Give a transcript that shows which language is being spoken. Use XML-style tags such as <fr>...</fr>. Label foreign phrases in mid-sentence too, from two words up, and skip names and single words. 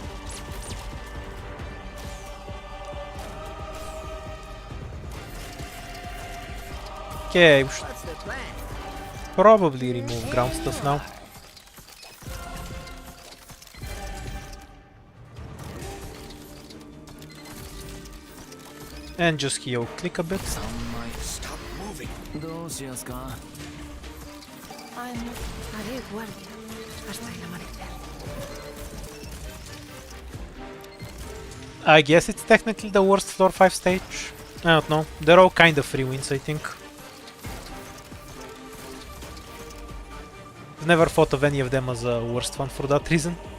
<en>Okay, we should What's the plan? probably remove ground stuff now. And just heal click a bit.</en> <ja>3枚</ja> <en>Stop moving.</en> <ja>どうしやすか</ja> <es>Haré guardia hasta el amanecer.</es> <en>I guess it's technically the worst floor 5 stage. I don't know. They're all kind of free wins, I think. I've never thought of any of them as a worst one for that reason.</en>